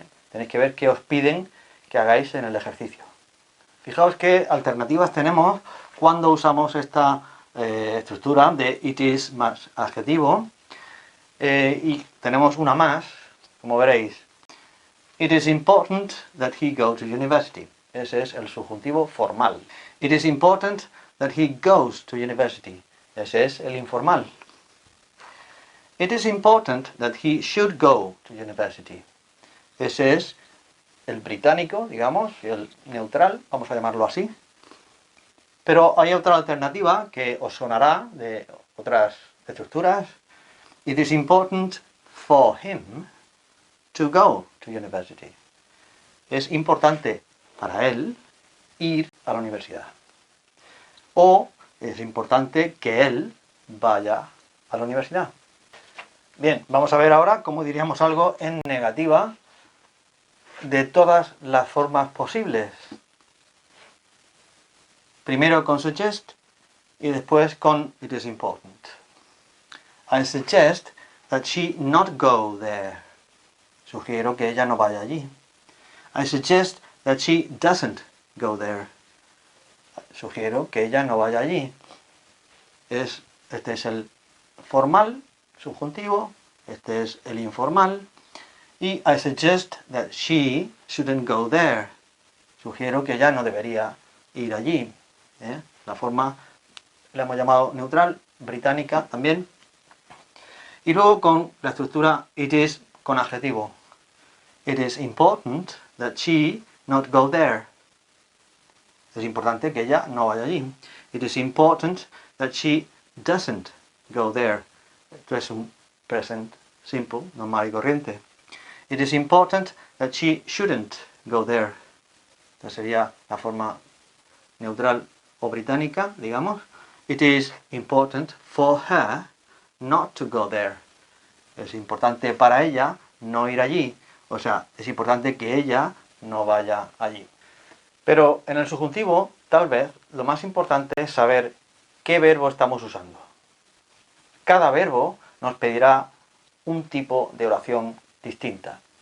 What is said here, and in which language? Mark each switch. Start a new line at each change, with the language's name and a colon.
Spanish: Tenéis que ver qué os piden que hagáis en el ejercicio. Fijaos qué alternativas tenemos cuando usamos esta estructura de
English: it is
Spanish: más adjetivo. Y tenemos una más, como veréis.
English: It is important that he go to university.
Spanish: Ese es el subjuntivo formal.
English: It is important that he goes to university.
Spanish: Ese es el informal.
English: It is important that he should go to university.
Spanish: Ese es el británico, digamos, el neutral, vamos a llamarlo así. Pero hay otra alternativa que os sonará de otras estructuras.
English: It is important for him to go to university.
Spanish: Es importante para él ir a la universidad. O es importante que él vaya a la universidad. Bien, vamos a ver ahora cómo diríamos algo en negativa de todas las formas posibles. Primero con suggest y después con
English: it is important. I suggest that she not go there.
Spanish: Sugiero que ella no vaya allí.
English: I suggest that she doesn't go there.
Spanish: Sugiero que ella no vaya allí. Este es el formal, subjuntivo. Este es el informal.
English: Y I suggest that she shouldn't go there.
Spanish: Sugiero que ella no debería ir allí. La forma la hemos llamado neutral, británica también. Y luego con la estructura
English: it is
Spanish: con adjetivo.
English: It is important that she not go there.
Spanish: Es importante que ella no vaya allí.
English: It is important that she doesn't go there.
Spanish: Esto es un present simple, normal y corriente.
English: It is important that she shouldn't go there.
Spanish: Esta sería la forma neutral o británica, digamos.
English: It is important for her not to go there.
Spanish: Es importante para ella no ir allí. O sea, es importante que ella no vaya allí. Pero en el subjuntivo, tal vez, lo más importante es saber qué verbo estamos usando. Cada verbo nos pedirá un tipo de oración distinta.